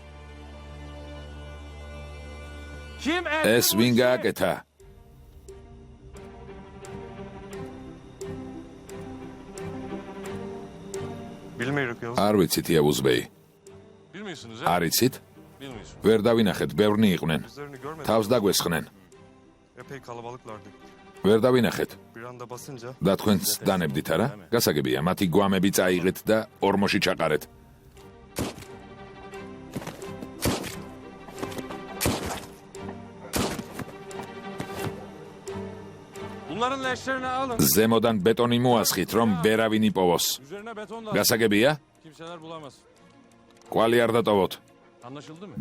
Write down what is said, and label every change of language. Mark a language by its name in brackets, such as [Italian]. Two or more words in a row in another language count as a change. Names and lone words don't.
[Turkish] Kim etti [Georgian] ეს [Turkish] bu [Georgian] ვინ [Turkish] işi? [Georgian] გააკეთა? [Turkish] Bilmiyoruz Yavuz. [Georgian] არ ვიცით, იავუზბეი. [Turkish] Bilmiyorsunuz ha? [Georgian] არ იცით? [Turkish] Bilmiyorsunuz. [Georgian] ვერ დავინახეთ, ბევრნი იყვნენ. [Turkish] Yüzlerini görmedim. [Georgian] თავს დაგვესხნენ. [Turkish] Epey kalabalıklardı. [Georgian] ვერ დავინახეთ. [Turkish] Bir anda basınca [Georgian] და თქვენც დანებდით არა? გასაგებია, მათი გვამები წაიღეთ და ორმოში ჩაყარეთ. [Turkish] Bunların leşlerini alın. [Georgian] ზემოდან ბეტონი მოასხით, რომ ვერავინ იპოვოს. [Turkish] Üzerine beton da [Georgian] გასაგებია? [Turkish] kimseler bulamaz. [Georgian] კვალი არ დატოვოთ. [Turkish] Anlaşıldı mı?